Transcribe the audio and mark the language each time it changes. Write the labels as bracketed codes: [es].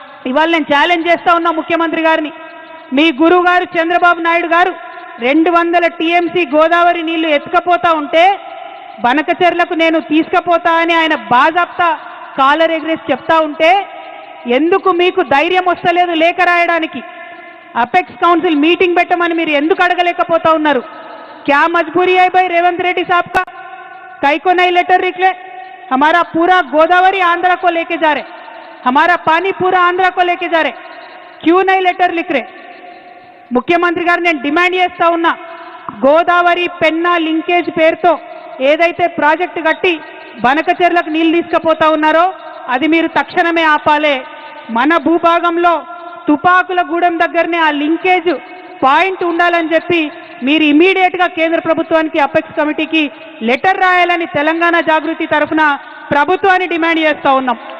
[te] ఇవాళ నేను ఛాలెంజ్ చేస్తా ఉన్నా ముఖ్యమంత్రి గారిని, మీ గురువు గారు చంద్రబాబు నాయుడు గారు 200 టీఎంసీ గోదావరి నీళ్లు ఎత్తుకపోతా ఉంటే బనకచెర్లకు నేను తీసుకుపోతా అని ఆయన బాజాప్తా కాలర్ ఎగ్రేసి చెప్తా ఉంటే ఎందుకు మీకు ధైర్యం వస్తలేదు లేఖ రాయడానికి? అపెక్స్ కౌన్సిల్ మీటింగ్ పెట్టమని మీరు ఎందుకు అడగలేకపోతా ఉన్నారు? [hi] क्या मजबूरी है भाई रेवंत रेड्डी साहब का? कई को नहीं लेटर निकले? हमारा पूरा गोदावरी आंध्रा को लेके जा रहे, हमारा पानी पूरा आंध्रा को लेके जा रहे, क्यों नहीं लेटर लिख रहे? [te] ముఖ్యమంత్రి గారు నేను డిమాండ్ చేస్తా ఉన్నా, గోదావరి పెన్నా లింకేజ్ పేరుతో ఏదైతే ప్రాజెక్టు కట్టి బనకచెర్లకు నీళ్లు తీసుకుపోతా ఉన్నారో అది మీరు తక్షణమే ఆపాలే. మన భూభాగంలో తుపాకుల గూడెం దగ్గరనే ఆ లింకేజ్ పాయింట్ ఉండాలని చెప్పి మీరు ఇమీడియట్గా కేంద్ర ప్రభుత్వానికి, అపెక్స్ కమిటీకి లెటర్ రాయాలని తెలంగాణ జాగృతి తరఫున ప్రభుత్వాన్ని డిమాండ్ చేస్తూ ఉన్నాం.